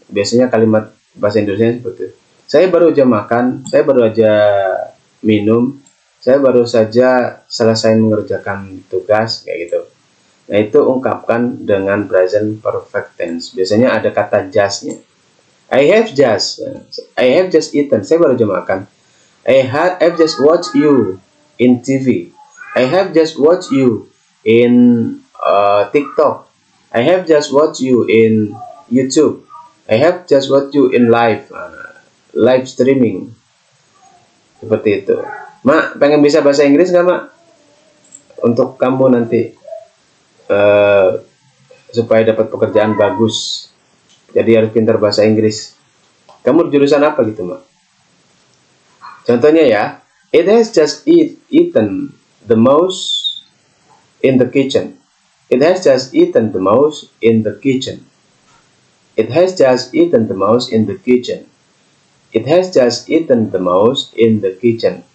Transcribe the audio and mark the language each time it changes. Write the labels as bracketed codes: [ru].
[id] Biasanya kalimat bahasa Indonesia seperti itu. Saya baru aja makan, saya baru aja minum, saya baru saja selesai mengerjakan tugas, kayak gitu. Nah, itu ungkapkan dengan present perfect tense. Biasanya ada kata just-nya. [en] I have just eaten. [id] Saya baru aja makan. [en] I have just watched you in TV. I have just watched you in TikTok. I have just watched you in YouTube. I have just watched you in live streaming. [id] Seperti itu. Mak, pengen bisa bahasa Inggris nggak, Mak? Untuk kamu nanti supaya dapat pekerjaan bagus. Jadi harus pintar bahasa Inggris. Kamu jurusan apa gitu, Mak? Contohnya ya, [en] it has just eaten the mouse in the kitchen. It has just eaten the mouse in the kitchen. It has just eaten the mouse in the kitchen. It has just eaten the mouse in the kitchen.